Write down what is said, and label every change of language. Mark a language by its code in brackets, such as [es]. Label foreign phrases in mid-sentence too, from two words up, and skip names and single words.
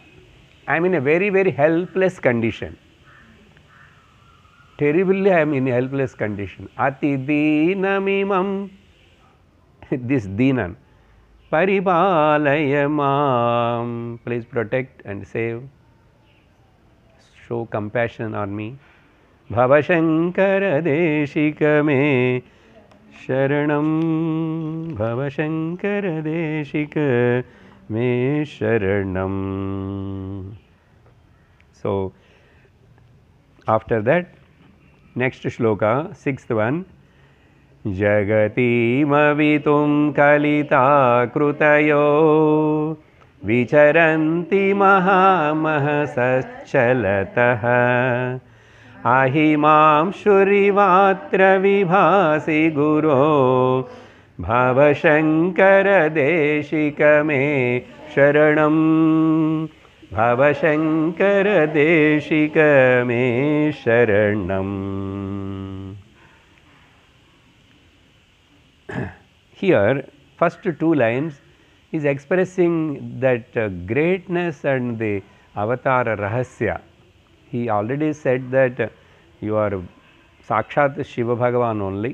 [en] I am in a very, very helpless condition. Terribly I am in a helpless condition. [sa] Ati deenam imam. This deenan. Paripalayamam. [en] Please protect and save. Show compassion on me. [sa] Bhavashankara deshika me sharanam. Bhavashankara deshika me sharanam. [en] So, after that, next shloka, sixth one. [sa] Jagati mavitum kalita krutayo vicharanti mahamahasachalataha ahimam shurivatra vibhasi guru bhavashankara deshika me sharanam. Bhavashankara deshika me sharanam. [en] Here, first two lines is expressing that greatness and the [sa] avatara rahasya. [en] He already said that you are [sa] Sakshat Shiva Bhagavan [en] only.